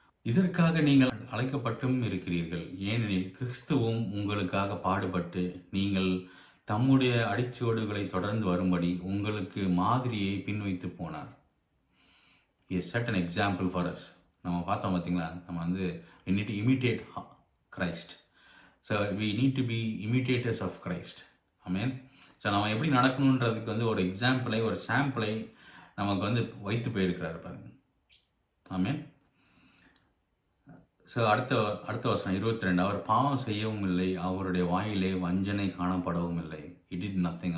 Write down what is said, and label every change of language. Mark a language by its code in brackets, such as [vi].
[ta] இதற்காக நீங்கள் அழைக்கப்பட்டும் இருக்கிறீர்கள், ஏனெனில் கிறிஸ்துவும் உங்களுக்காக பாடுபட்டு நீங்கள் தம்முடைய அடிச்சுவடுகளை தொடர்ந்து வரும்படி உங்களுக்கு மாதிரியை பின்வைத்து போனார். [en] Is set an example for us. [ta] நம்ம பார்த்தோம் பார்த்தீங்களா, நம்ம வந்து [en] we need to imitate Christ. So we need to be imitators of Christ. [ta] Amen. So நம்ம எப்படி நடக்கணுன்றதுக்கு வந்து ஒரு எக்ஸாம்பிளை, ஒரு சாம்பிளை நமக்கு வந்து வைத்து போயிருக்கிறார் பாருங்க. ஆமென். ஸோ அடுத்த வசனம் 22. அவர் பாவம் செய்யவும் இல்லை, அவருடைய வாயிலே வஞ்சனை காணப்படவும் இல்லை. [en] He did nothing.